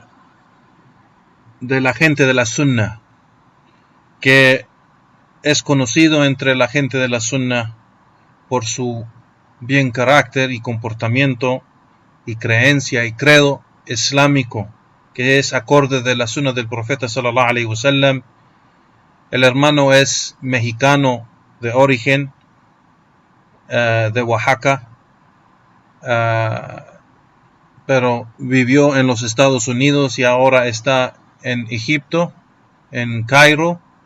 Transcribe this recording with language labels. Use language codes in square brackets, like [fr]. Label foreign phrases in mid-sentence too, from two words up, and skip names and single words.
[es] la gente de la Sunna, que es conocido entre la gente de la Sunna por su bien carácter y comportamiento y creencia y credo islámico, que es acorde de la Sunna del profeta [ar] صلى الله عليه وسلم. [es] El hermano es mexicano de origen, de Oaxaca, pero vivió en los Estados Unidos y ahora está en Egipto, en Cairo.